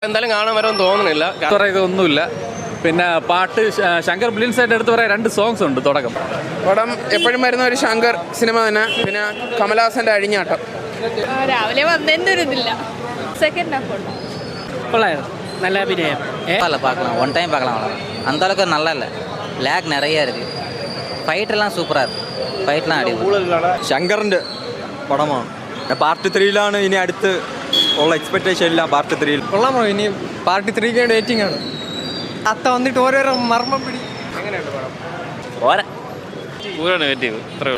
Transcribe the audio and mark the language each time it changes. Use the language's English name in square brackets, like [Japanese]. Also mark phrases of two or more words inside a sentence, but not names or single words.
[Malayalam] എന്തായാലും കാണാൻ വരുമെന്ന് തോന്നുന്നില്ല. ഒന്നുമില്ല. പിന്നെ പാട്ട് ശങ്കർ ബ്രില്യൻസ് ആയിട്ട് എടുത്ത് പറയാൻ 2 സോങ്സ് ഉണ്ട്. തുടക്കം പടം എപ്പോഴും വരുന്ന ഒരു ശങ്കർ സിനിമ തന്നെ. പിന്നെ കമലഹാസന്റെ അഴിഞ്ഞാട്ടം രാവിലെ വന്നതിൻ്റെ ഒരു ഇതില്ല. [English] second half [Malayalam] ഉണ്ട്. [Tamil] நல்ல அபிநயம். பார்க்கலாம், [English] one time [Tamil] பார்க்கலாம். அந்த அளவுக்கு நல்லா இல்லை, லேக் நிறைய இருக்குது. [Malayalam] ഫൈറ്റെല്ലാം സൂപ്പറാണ്, ഫൈറ്റെല്ലാം അടിപൊളി. ശങ്കറിൻ്റെ പടമാണ്. പാർട്ട് 3ലാണ് ഇനി അടുത്ത് ഉള്ള എക്സ്പെക്ടേഷൻ ഇല്ല. പാർട്ട് 3 കൊള്ളാമോ? ഇനി പാർട്ടി 3 വെയിറ്റിംഗ് ആണ്. അത്ത വന്നിട്ട് ഓരോരോ മർമ്മം പിടി. എങ്ങനെയുണ്ട് പടം?